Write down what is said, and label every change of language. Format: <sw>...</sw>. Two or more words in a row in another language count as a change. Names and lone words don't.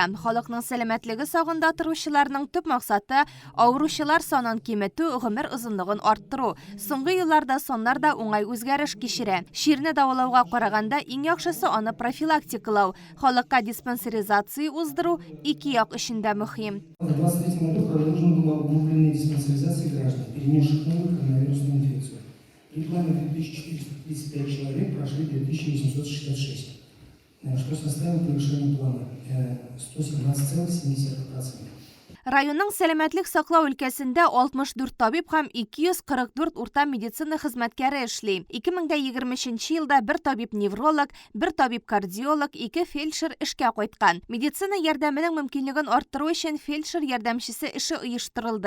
<tt>Халыкның сәламәтлеге сагында торучыларның төп максаты авыручылар санын киметү, гомер озынлыгын арттыру. Соңгы елларда саннар да уңай үзгәреш кичерә. Ширне давылауга караганда иң яхшысы аны профилактикалау. Халыкка диспансеризация уздыру ике як өчен дә мөһим.</tt> <ru>В 2023 году продолжена была углубленная диспансеризация граждан, перенесших новую коронавирусную инфекцию. При плане 2435 человек прошли 2866, что составило превышение плана 117,7%.</ru> <tt>Районның сәламәтлек саклау өлкәсендә 64 табиб һәм 244 урта медицина хезмәткәре эшли. 2023 елда бер табиб-невролог, бер табиб-кардиолог, 2 фельдшер эшкә кайткан. Медицина ярдәменең мөмкинлеген арттыру өчен фельдшер ярдәмчесе эше оештырылды.</tt>